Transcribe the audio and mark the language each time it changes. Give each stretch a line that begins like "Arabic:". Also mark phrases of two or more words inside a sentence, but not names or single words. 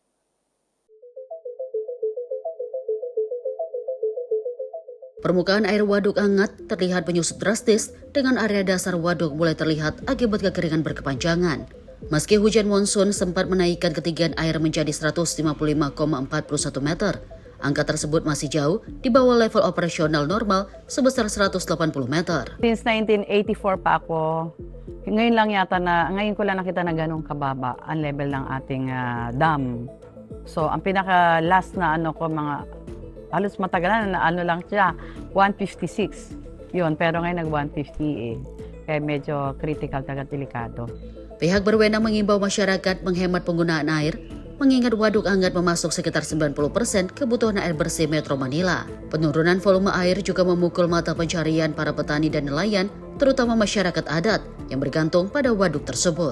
Indonesian: Permukaan air waduk Angat terlihat menyusut drastis dengan area dasar waduk mulai terlihat akibat kekeringan berkepanjangan. Meski hujan monsun sempat menaikkan ketinggian air menjadi 155,41 meter, angka tersebut masih jauh di bawah level operasional normal sebesar 180 meter.
Filipino: Since 1984 pa ako, ngayon ko lang nakita na ganun kababa ang level ng ating dam. So ang pinaka last na mga halos matagal na lang siya, 156. Yun, pero ngayon nag-150 Kaya medyo critical, delikado.
Indonesian: Pihak berwenang mengimbau masyarakat menghemat penggunaan air, mengingat waduk Angat memasuk sekitar 90% kebutuhan air bersih Metro Manila. Penurunan volume air juga memukul mata pencarian para petani dan nelayan, terutama masyarakat adat yang bergantung pada waduk tersebut.